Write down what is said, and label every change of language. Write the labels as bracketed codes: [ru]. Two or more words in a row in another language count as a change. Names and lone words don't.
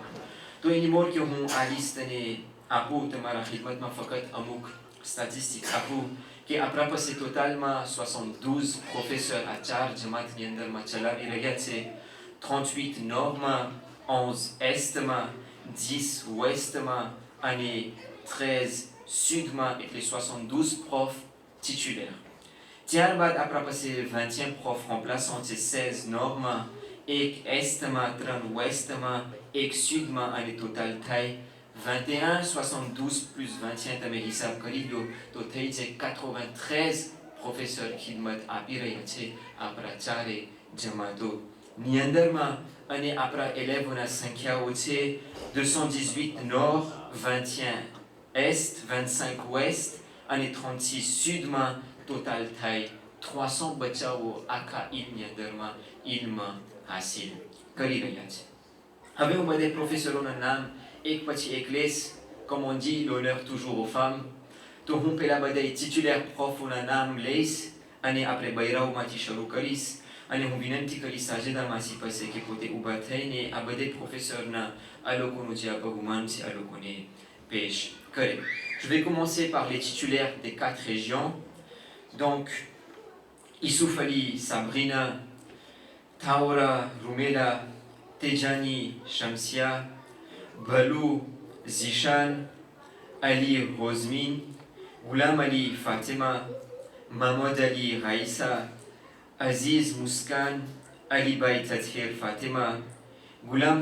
[gu] તો એની મોર કે હું આ લિસ્ટને આપું તમારા ખિદમતમાં, ફક્ત અમુક સ્ટેટિસ્ટિક્સ આપું કે આપણા પાસે ટોટલમાં 72 પ્રોફેસર આ 4 જમાતની અંદરમાં ચલાવી રહ્યા છે. 38 નોર્ડમાં, 11 એસ્ટમાં, 10 વેસ્ટમાં અને 13 sudમાં, એટલે 72 [fr] prof titulaires. [gu] ત્યારબાદ આપણા પાસે 20 [fr] prof remplaçant [gu] છે 16 નોર્ડમાં, 1 એસ્ટમાં, 3 વેસ્ટમાં, 1 sudમાં, અને ટોટલ થાય 21, 72 plus 21, તમે હિસાબ કરી લો તો થઈ જાય 93 પ્રોફેસર ખિદમત આપી રહ્યા છે આપણા ચારે જમાતોની અંદરમાં. અને આપણા એલેવોના સંખ્યાઓ છે 218 નોર્ડ, 21 [fr] est, 25 ouest [gu] અને 36 sudમાં. ટોટલ થાય 300 બચ્ચાઓ આખા ઇલ્મની અંદરમાં ઇલ્મ હાસિલ કરી રહ્યા છે. હવે હું બધા પ્રોફેસરોના નામ એક પછી એક લઈશ. [fr] Comme on dit, l'honneur toujours aux femmes. [gu] તો હું પહેલા બધા ટિટ્યુલર પ્રોફોના નામ લઈશ અને આપણે બૈરાઓમાંથી શરૂ કરીશ. અને હું વિનંતી કરીશ સાજેદામાંથી પાસે કે પોતે ઊભા થઈને આ બધા પ્રોફેસરના આ લોકોનું જે આ બહુમાન છે આ લોકોને પેશ કરે. [fr] Je vais commencer par les titulaires des 4 régions. Donc, Issouf Ali Sabrina, Taora Rumela, Tejani Shamsia, Balou Zishan, Ali Rosmin, Ghulam Ali Fatima, Mahmoud Ali Raissa, Aziz Muskan, Ali Bay Tathir Fatima, Ghulam